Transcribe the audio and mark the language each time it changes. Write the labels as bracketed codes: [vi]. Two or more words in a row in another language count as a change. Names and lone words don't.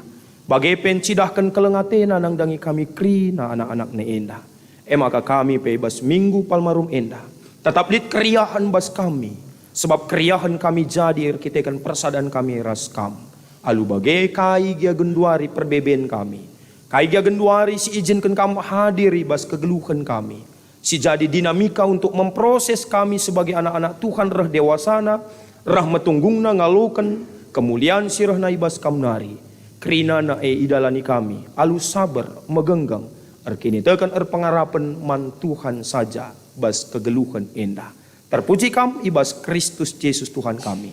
[btx] Bagai pencidahkan kelengatena nang dangi kami kerina anak-anak ne endah. Maka kami pe bas minggu palmarum endah. Tetap lit keriahan bas kami. Sebab keriahan kami jadi kita kan persadaan kami raskam. Alu bagai kai gia genduari perbeben kami. Kai gia genduari si [id] izinkan kamu hadiri [btx] bas kegeluhan kami. [id] Si jadi dinamika untuk memproses kami sebagai anak-anak Tuhan [btx] rah dewasana. Rah metunggungna ngalukan kemuliaan sirah naibas kamnari. Kerina na idalani kami. Alu sabar megenggang. Erkini tekan pengarapan man Tuhan saja bas kegeluhan endah. Terpuji kam ibas Kristus Yesus Tuhan kami.